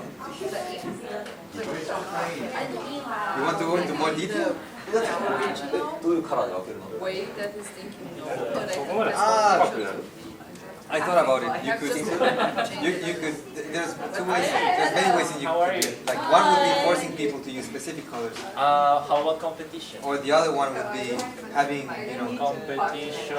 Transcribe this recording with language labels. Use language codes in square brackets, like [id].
[en] You want to go into more detail? [ja] どういうカラーで分けるの？ [en] Way that is thinking no, but I I thought about it. You could. There's two ways. There's many ways you could do it. Like one would be forcing people to use specific colors. How about competition? Or the other one would be having, competition